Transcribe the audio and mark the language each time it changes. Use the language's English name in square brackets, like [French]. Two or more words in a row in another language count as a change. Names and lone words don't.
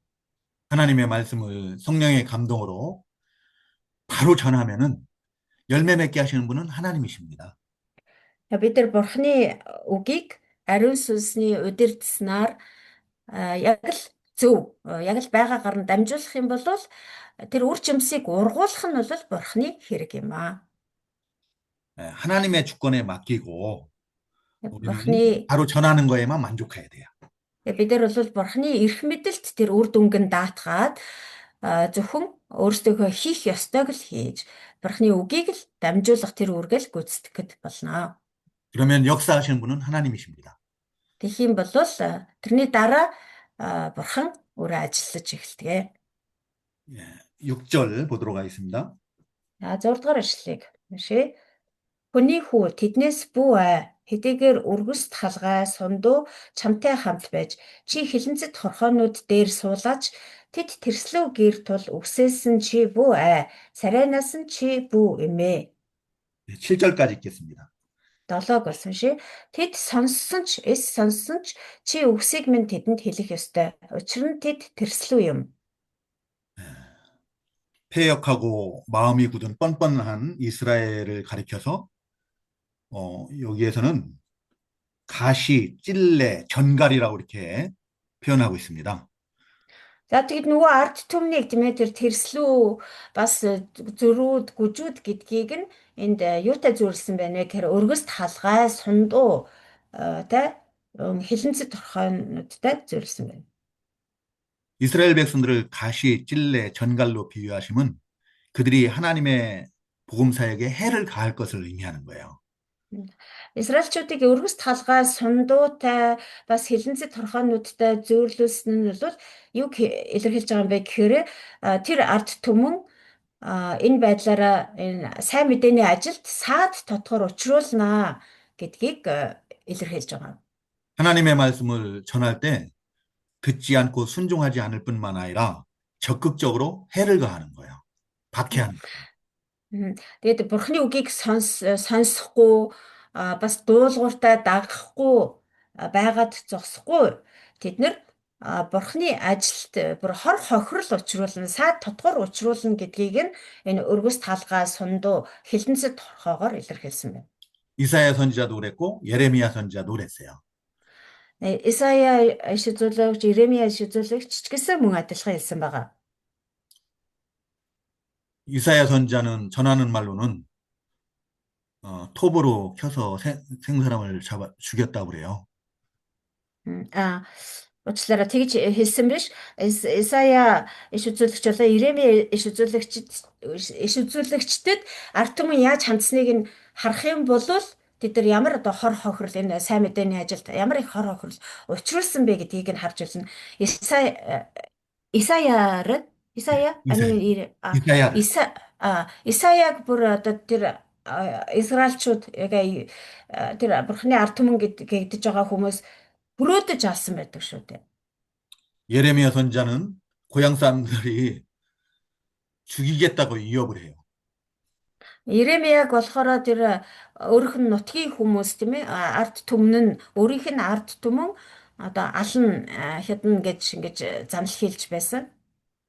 [Korean] 하나님의 말씀을 성령의 감동으로 바로 전하면은 열매 맺게 하시는 분은 하나님이십니다. [Mongolian] Бид нар Бурхны үгийг ариун сүнсний удирдснаар яг л зөв яг л байгаагаар нь дамжуулах юм бол тэр үр жимсийг ургуулах нь бол Бурхны хэрэг юм аа. [Korean] 하나님의 주권에 맡기고 우리는 [Mongolian] Бурхны [Korean] 바로 전하는 거에만 만족해야 돼요. [Mongolian] бид нар бол Бурхны эрх мэдэлд тэр үр дүнг нь даатгаад зөвхөн өөрсдөө хийх ёстойг л хийж Бурхны үгийг л дамжуулах тэр үргэл гүйцэтгэхэд болно. [Korean] 그러면 역사하시는 분은 하나님이십니다. [Mongolian] Тэгэх юм бол тэрний дараа Бурхан өөрөө ажиллаж эхэлдэг. [Korean] 6절 보도록 하겠습니다. [Mongolian] 6 дугаар эшлэлийг уншъя. Хүний хүү тэднээс бүү хэдийгээр үргэст халгай сундуу чамтай хамт байж чи хилэнцэд хорхоонууд дээр суулаач тэд тэрслүү гэр тул үгсээсэн чи бүү царайнаас нь чи бүү эмээ. [Korean] 7절까지 읽겠습니다. [Mongolian] 7-ог болсон ши. Тэд сонссон ч сонссон ч чи үгсийг минь тэдэнд хэлэх ёстой. Учир нь тэд тэрслүү юм. [Korean] 패역하고 마음이 굳은 뻔뻔한 이스라엘을 가리켜서 여기에서는 가시, 찔레, 전갈이라고 이렇게 표현하고 있습니다. [Mongolian] За тэгэд нөгөө ард түмнийг тийм ээ тэр тэрслүү бас зөрүүд гүжүүд гэдгийг нь энд юутай зөвлөсөн байна вэ гэхээр өргөст халгай сундуу тэ хилэнцэд торхойнуудтай зөвлөсөн байна. [Korean] 이스라엘 백성들을 가시, 찔레, 전갈로 비유하심은 그들이 하나님의 복음 사역에 해를 가할 것을 의미하는 거예요. [Mongolian] Израильчүүдийг өргөст халгай сундуутай бас хилэнцэд торхойнуудтай зөвлөсөн нь бол юг илэрхийлж байгаа юм бэ гэхээр тэр ард түмэн энэ байдлаараа энэ сайн мэдээний ажилд саад тодгор учруулнаа гэдгийг илэрхийлж байгаа. [Korean] 하나님의 말씀을 전할 때 듣지 않고 순종하지 않을 뿐만 아니라 적극적으로 해를 가하는 거예요. 박해하는 거예요. [Mongolian] Тэгээд Бурхны үгийг сонсохгүй бас дуулууртай дагахгүй байгаад зогсохгүй тэд нар Бурхны ажилд бүр хор хохирол учруулна, саад тодгор учруулна гэдгийг нь энэ өргөс талгаа сундуу хилэнцэд торхоогоор илэрхийлсэн байна. [Korean] 이사야 선지자도 그랬고 예레미야 선지자도 그랬어요. [Mongolian] Исая иш үзүүлэгч, Иремья иш үзүүлэгч ч гэсэн мөн адилхан хэлсэн байгаа. [Korean] 이사야 선지자는 전하는 말로는 톱으로 켜서 생사람을 잡아 죽였다고 그래요. [Mongolian] Уучлаарай тэгж хэлсэн биш. Исая иш үзүүлэгч болоо Иремья иш үзүүлэгчдэд ард түмэн яаж хандсныг нь харах юм бол тэд нар ямар одоо хор хохирол энэ сайн мэдээний ажилд ямар их хор хохирол учруулсан бэ гэдгийг нь харж байна. Исаяг бүр одоо тэр Израильчууд яг тэр Бурхны ард түмэн гэдэж байгаа хүмүүс хүрөөдөж алсан байдаг шүү дээ. [Korean] 예레미야 선지자는 고향 사람들이 죽이겠다고 위협을 해요. [Mongolian] Иремьяг болохоор тэр өөрийнх нь нутгийн хүмүүс тийм ээ ард түмэн нь өөрийнх нь ард түмэн одоо ална хядна гэж ингэж занл хийлж байсан. [Korean] 잡아 가두고 때리고, 그 다음에 죽이고, 그렇게 위협을 해요.